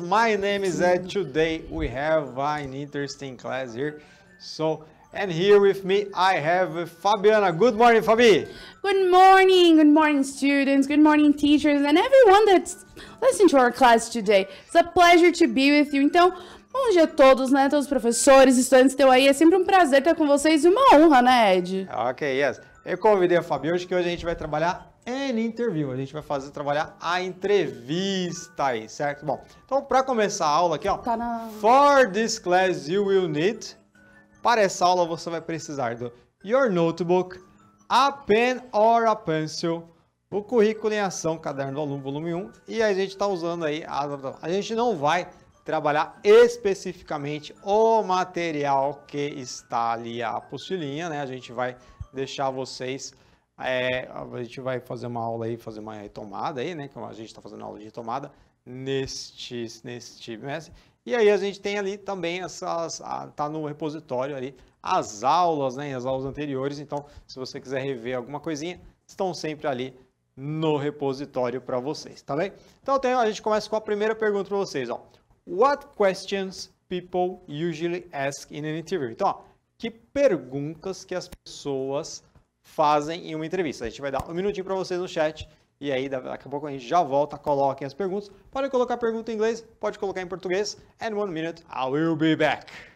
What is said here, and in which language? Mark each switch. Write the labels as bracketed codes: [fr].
[en] My name is Ed. Today we have an interesting class here. And here with me I have Fabiana. Good morning, Fabi. Good morning, students. Good morning, teachers, and everyone that's listening to our class today. It's a pleasure to be with you. [pt] Então, bom dia a todos, né? Todos os professores, estudantes que estão aí. É sempre um prazer estar com vocês e uma honra, né, Ed? [en] Ok, yes. [pt] Eu convidei a Fabi hoje que hoje a gente vai trabalhar [en] an interview. [pt] A gente vai trabalhar a entrevista aí, certo? Bom, então para começar a aula aqui, ó. [en] For this class you will need. [pt] Para essa aula você vai precisar do [en] your notebook, a pen or a pencil, [pt] o currículo em ação, caderno do aluno, volume 1. E a gente está usando aí, a gente não vai trabalhar especificamente o material que está ali, a apostilinha, né? A gente vai deixar vocês, a gente vai fazer uma aula aí, fazer uma retomada aí, né? Que a gente está fazendo aula de retomada neste trimestre. E aí a gente tem ali também tá no repositório ali as aulas, né? As aulas anteriores. Então, se você quiser rever alguma coisinha, estão sempre ali no repositório para vocês, tá bem? Então, a gente começa com a primeira pergunta para vocês, ó. [en] What questions people usually ask in an interview? [pt] Então, ó, que perguntas que as pessoas fazem em uma entrevista? A gente vai dar um minutinho para vocês no chat e aí daqui a pouco a gente já volta, coloquem as perguntas. Pode colocar pergunta em inglês, pode colocar em português. [en] And 1 minute, I will be back.